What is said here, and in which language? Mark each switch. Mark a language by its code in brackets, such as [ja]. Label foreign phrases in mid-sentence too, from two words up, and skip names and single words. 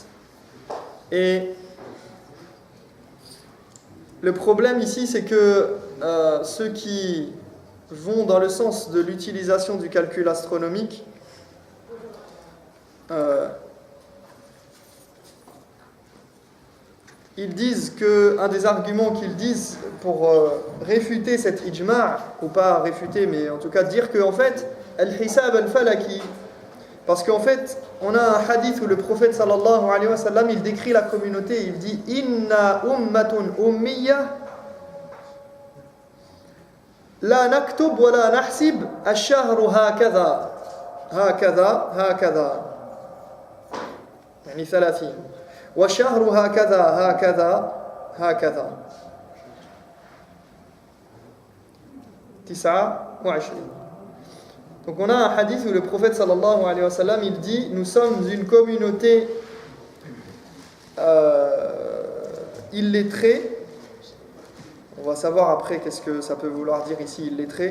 [fr] Et le problème ici, c'est que ceux qui vont dans le sens de l'utilisation du calcul astronomique, ils disent que, un des arguments qu'ils disent pour réfuter cet ijma', ou pas réfuter, mais en tout cas dire qu'en fait, [ar] الحساب الفلكي, [fr] parce qu'en fait, on a un hadith où le prophète [ar] صلى الله عليه وسلم, [fr] il décrit la communauté, il dit « [ar] إنا أمة أمية لا نكتب ولا نحسب الشهر هكذا هكذا هكذا » يعني 30 وشهر هكذا هكذا هكذا 29. [fr] Donc on a un hadith où le prophète [ar] صلى الله عليه وسلم [fr] il dit nous sommes une communauté illettrée. On va savoir après qu'est-ce que ça peut vouloir dire ici illettré.